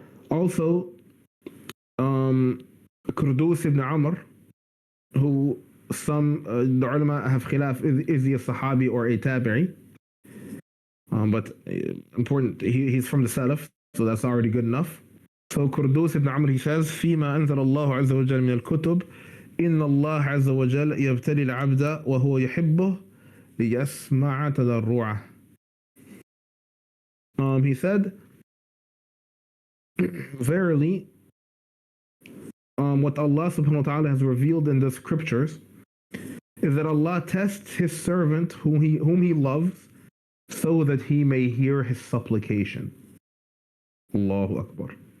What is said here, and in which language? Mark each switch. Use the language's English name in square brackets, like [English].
[English] Also, Qurdus ibn Amr, who some the ulama have khilaf, is he a sahabi or a tabi'i? But important, he's from the Salaf, so that's already good enough. So Qurdus ibn Amr, he says, [Arabic] فيما أنزل الله عز وجل من الكتب إن الله عز وجل يبتلي العبد وهو يحبه ليسمع تضرعه. [English] He said, verily, what Allah subhanahu wa ta'ala has revealed in the scriptures is that Allah tests His servant whom he loves so that He may hear his supplication. Allahu Akbar.